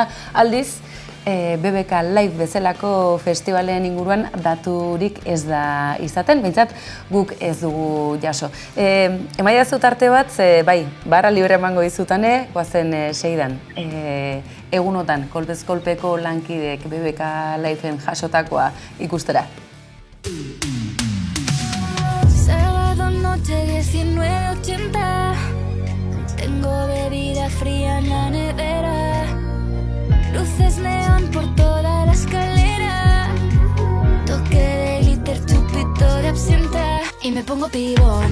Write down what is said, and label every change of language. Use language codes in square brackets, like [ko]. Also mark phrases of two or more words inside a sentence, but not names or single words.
[eu] Aldiz, BBK Live bezalako festivalen inguruan daturik ez da izaten, behintzat guk ez dugu jaso. Emaidazu tarte bat, bai, [es] barra libre [eu] emango dizutane, goazen seidan. Egunotan, kolpez kolpeko lankidek BBK Liveen jasotakoa ikustera. [es] Sábado noche 19:80, tengo bebida fría en la nevera, luces neón por toda la escalera, toque de glitter, chupito de absenta y me pongo pibón.